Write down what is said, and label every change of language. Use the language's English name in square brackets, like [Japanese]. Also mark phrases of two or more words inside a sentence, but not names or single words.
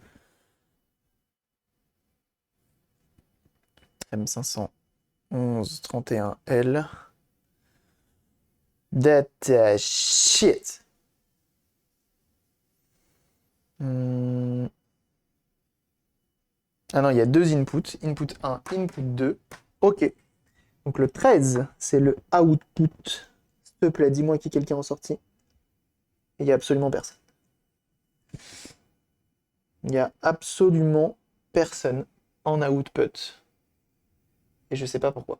[French] M511-31L. Datasheet. Ah non, il y a deux inputs. Input 1, input 2. Ok. Donc le 13, c'est le output. S'il te plaît, dis-moi qu'il y a quelqu'un en sortie. Il n'y a absolument personne. Il n'y a absolument personne en output. Et je sais pas pourquoi.